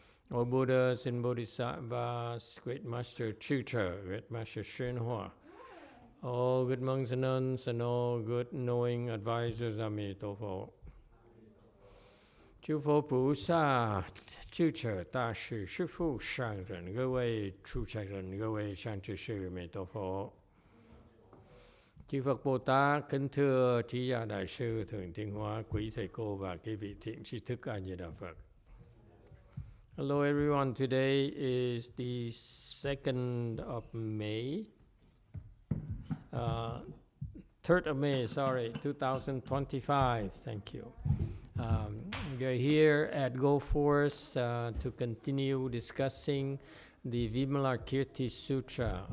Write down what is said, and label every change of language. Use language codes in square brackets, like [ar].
[en] O Buddhas and Bodhisattvas, Great Master Sutra, Great Master YongHua, all good monks and nuns, and all good knowing advisors, Emitofuo. [zh] 诸佛菩萨、智者大士、师父上人、各位出家人、各位善知识，弥陀佛。 [vi] Chư Phật Bồ Tát, kính thưa trí giả đại sư Thượng Thiên Hóa, quý thầy cô và quý vị thiện tri thức A Di Đà Phật. [en] Hello everyone, today is the 2nd of May, 3rd of May, 2025, thank you. We're here at Go Force to continue discussing the Vimalakirti Sutra.